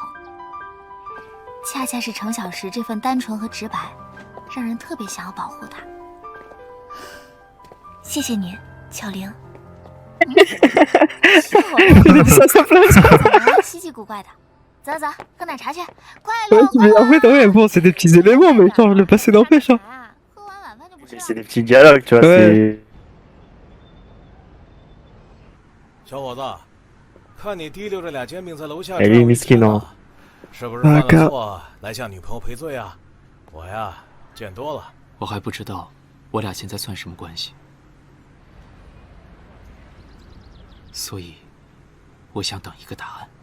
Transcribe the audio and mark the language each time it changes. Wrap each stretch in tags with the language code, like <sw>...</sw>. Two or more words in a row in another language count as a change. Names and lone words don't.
<zh>恰恰是程小时这份单纯和直白，让人特别想要保护他。谢谢你，巧玲。稀奇古怪的，走走，喝奶茶去，快乐。</zh> <fr>Mais en fait, ouais, bon, c'est des petits éléments, mais genre, le passé n'empêche. Hein. C'est des petits dialogues, tu vois. Ouais.</fr> <zh>小伙子，看你提溜着俩煎饼在楼下，</zh> <fr>Elle est miskin, hein.</fr> <zh>是不是犯了错来向女朋友赔罪啊？我呀，见多了。我还不知道我俩现在算什么关系，所以我想等一个答案。</zh>